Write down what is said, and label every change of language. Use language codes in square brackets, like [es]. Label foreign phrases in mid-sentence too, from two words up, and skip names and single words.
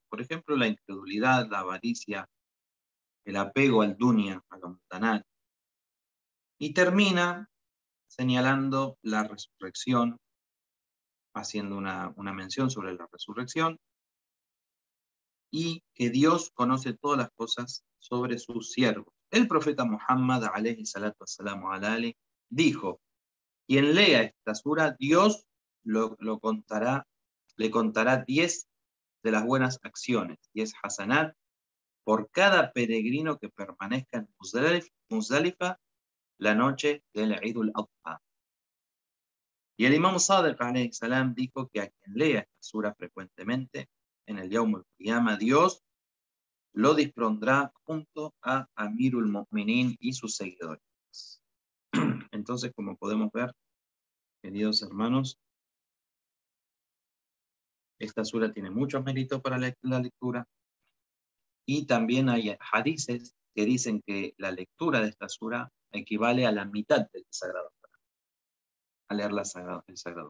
[es] Por ejemplo, la incredulidad, la avaricia, el apego al dunya, a lo mundanal. Y termina señalando la resurrección, haciendo una mención sobre la resurrección, y que Dios conoce todas las cosas sobre sus siervos. El profeta Muhammad, [ar] عليه الصلاة والسلام على آل, [es] dijo: quien lea esta sura, Dios le contará 10 de las buenas acciones, 10 hasanat, por cada peregrino que permanezca en Muzdalifa la noche del Eid al-Adha. Y el Imam Sadiq [ar] عليه السلام [es] dijo que a quien lea esta sura frecuentemente, en el [ar] يوم القيامة, [es] Dios lo dispondrá junto a Amirul Mu'minin y sus seguidores. Entonces, como podemos ver, queridos hermanos, esta sura tiene muchos méritos para la lectura, y también hay hadices que dicen que la lectura de esta sura equivale a la mitad del Sagrado, a leer el Sagrado.